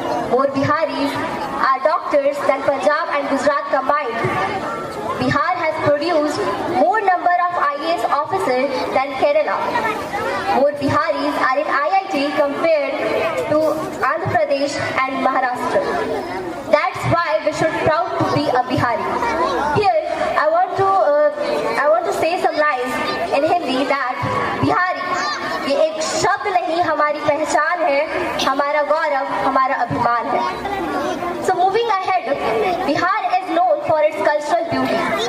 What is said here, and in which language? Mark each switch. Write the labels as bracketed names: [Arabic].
[English] More Biharis are doctors than Punjab and Gujarat combined. Bihar has produced more number of IAS officers than Kerala. More Biharis are in IIT compared to Andhra Pradesh and Maharashtra. That's why we should proud to be a Bihari. Here, I want to say some lines in Hindi that [Hindi] Bihari, ये एक शब्द नहीं, हमारी पहचान है, हमारा गौरव, हमारा अभिमान है. [English] So moving ahead, Bihar is known for its cultural beauty.